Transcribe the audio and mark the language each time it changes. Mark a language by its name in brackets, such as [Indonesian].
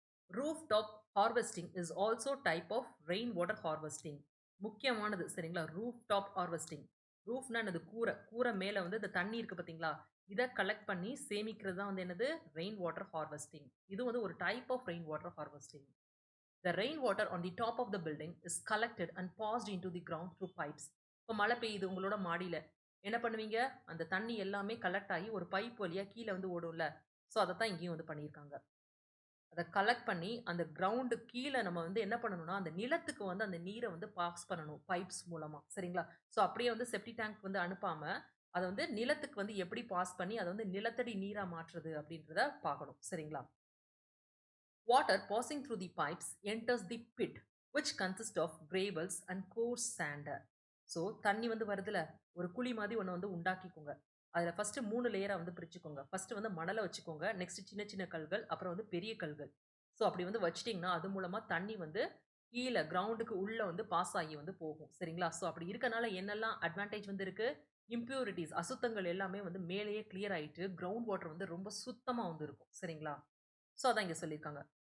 [English] Roof top harvesting is also type of rain water harvesting. [Tamil] முக்கியமானது. சரிங்களா? Roof top harvesting. ரூஃப்னா என்னது? கூரை. கூரை மேல வந்து இந்த தண்ணி இருக்கு பார்த்தீங்களா? இத கலெக்ட் பண்ணி சேமிக்கிறது தான் வந்து என்னது? Rain water harvesting. இது வந்து ஒரு type of rain water harvesting. [English] The rainwater on the top of the building is collected and passed into the ground through pipes. [Tamil] இப்போ மழை பெய்யுது உங்களோட மாடியில. என்ன பண்ணுவீங்க? அந்த தண்ணி எல்லாமே கலெக்ட் ஆகி ஒரு பைப் வழியா கீழ வந்து ஓடும்ல. ஸோ அதத்தான் இங்கேயும் வந்து பண்ணியிருக்காங்க. அத கலெக்ட் பண்ணி அந்த கிரவுண்ட் கீழ நம்ம வந்து என்ன பண்ணணும்னா, அந்த நிலத்துக்கு வந்து அந்த நீர வந்து பாஸ் பண்ணணும் பைப்ஸ் மூலமா. சரிங்களா? ஸோ அப்படியே வந்து செப்டி டேங்க் வந்து அனுப்பாம, அத வந்து நிலத்துக்கு வந்து எப்படி பாஸ் பண்ணி அத வந்து நிலத்தடி நீரா மாற்றுறது அப்படின்றத பார்க்கணும். சரிங்களா? [English] Water passing through the pipes enters the pit, which consists of gravels and coarse sand. [Tamil] So தண்ணி வந்து வருதுல, ஒரு குழி மாதிரி ஒண்ணு வந்து உண்டாக்கிக்கோங்க. அதுல ஃபர்ஸ்ட் 3 லேயரா வந்து பிரிச்சுக்கோங்க. ஃபர்ஸ்ட் வந்து மணல வச்சுக்கோங்க. நெக்ஸ்ட் சின்ன சின்ன கல்கள், அப்புறம் வந்து பெரிய கல்கள். ஸோ அப்படி வந்து வச்சுட்டீங்கன்னா, அது மூலமா தண்ணி வந்து கீழ கிரவுண்டுக்கு உள்ள வந்து பாஸ் ஆகி வந்து போகும். சரிங்களா? ஸோ அப்படி இருக்கனால என்னெல்லாம் அட்வான்டேஜ் வந்து இருக்கு? இம்ப்யூரிட்டீஸ் அசுத்தங்கள் எல்லாமே வந்து மேலேயே கிளியர் ஆயிட்டு, கிரவுண்ட் வாட்டர் வந்து ரொம்ப சுத்தமா வந்து இருக்கும். சரிங்களா? ஸோ அதான் இங்க சொல்லியிருக்காங்க.